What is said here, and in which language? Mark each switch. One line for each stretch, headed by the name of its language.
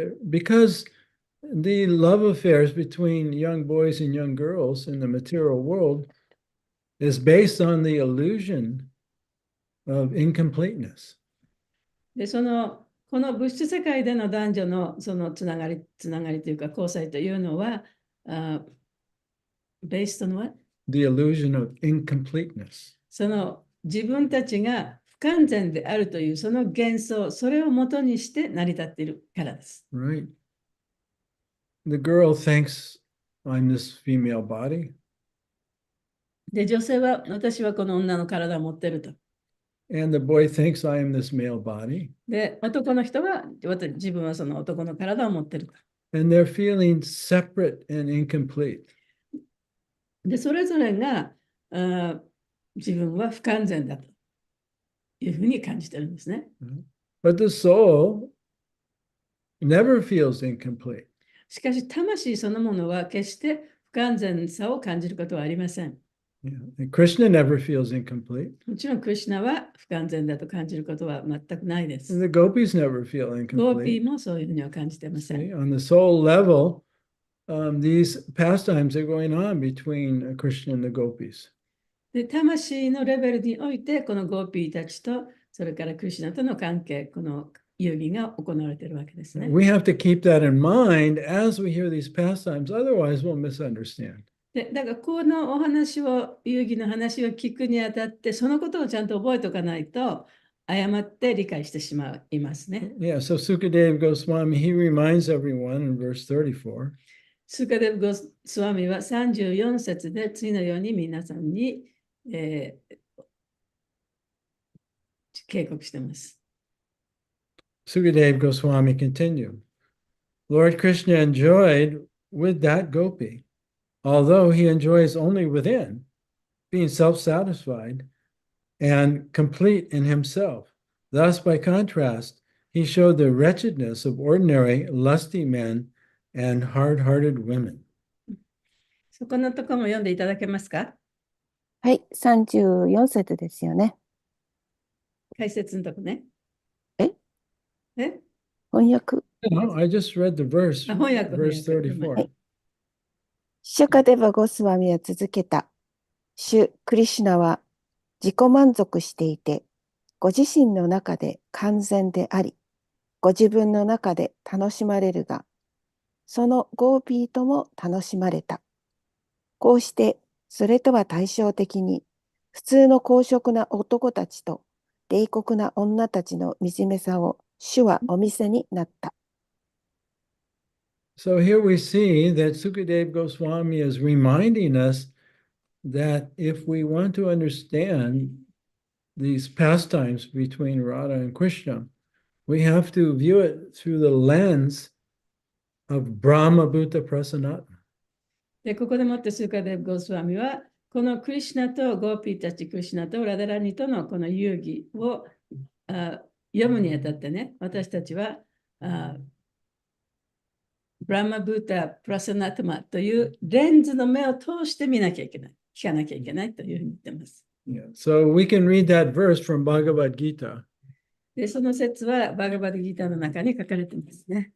English: Because the love affairs between young boys and young girls in the material world is based on the illusion of incompleteness.
Japanese: で、この物質世界での男女のそのつながりというか交際というのは、
English: based on what? The illusion of incompleteness.
Japanese: その自分たちが不完全であるというその幻想、それをもとにして成り立っているからです。
English: Right. The girl thinks I'm this female body.
Japanese: で、女性は私はこの女の体を持っていると。
English: And the boy thinks I am this male body.
Japanese: で、男の人は自分はその男の体を持っていると。
English: And they're feeling separate and incomplete.
Japanese: で、それぞれが自分は不完全だというふうに感じてるんですね。
English: But the soul never feels incomplete.
Japanese: しかし、魂そのものは決して不完全さを感じることはありません。
English: Yeah. And Krishna never feels incomplete.
Japanese: もちろん、クリシュナは不完全だと感じることは全くないで
English: And
Japanese: す。
English: the gopis never feel
Japanese: ゴーピ
English: incomplete.
Japanese: ーもそういうふうには感じてません。
English: See, on the soul level, these pastimes are going on between Krishna and the gopis.
Japanese: で、魂のレベルにおいて、このゴーピーたちと、それからクリシュナとの関係、この遊戯が行われているわけですね。
English: We have to keep that in mind as we hear these pastimes, otherwise we'll misunderstand.
Japanese: で、だからこのお話を、遊戯の話を聞くにあたって、そのことをちゃんと覚えておかないと、誤って理解してしまいますね。
English: Yeah, so Sukadeva Goswami, he reminds everyone in verse 34.
Japanese: スカデブ・ゴスワミは34節で次のように皆さんに、警告しています。
English: Sukadeva Goswami continued. Lord Krishna enjoyed with that gopi, although he enjoys only within, being self-satisfied and complete in himself. Thus, by contrast, he showed the wretchedness of ordinary lusty men and hard-hearted women.
Japanese: そこのところも読んでいただけますか？はい、34節ですよね。解説のとこね。ええ翻訳。
English: No, I just read the verse,
Japanese: あ、翻訳、
English: verse
Japanese: 翻訳。
English: 34.
Japanese: シュカデバ・ゴスワミは続けた。主クリシュナは自己満足していて、ご自身の中で完全であり、ご自分の中で楽しまれるが、そのゴーピーとも楽しまれた。こうして、それとは対照的に、普通の公職な男たちと冷酷な女たちの惨めさを主はお見せになった。
English: So here we see that Sukadeva Goswami is reminding us that if we want to understand these pastimes between Radha and Krishna, we have to view it through the lens of Brahma Bhuta Prasanatma.
Japanese: で、ここでもってスーカデブ・ゴスワミは、このクリシュナとゴーピーたち、クリシュナとラダラニとのこの遊戯を読むにあたってね、私たちはブラマブータ・プラサナトマというレンズの目を通して見なきゃいけない、聞かなきゃいけないというふうに言ってます。
English: Yeah. So we can read that verse from Bhagavad Gita.
Japanese: で、その説はバガバドギータの中に書かれていますね。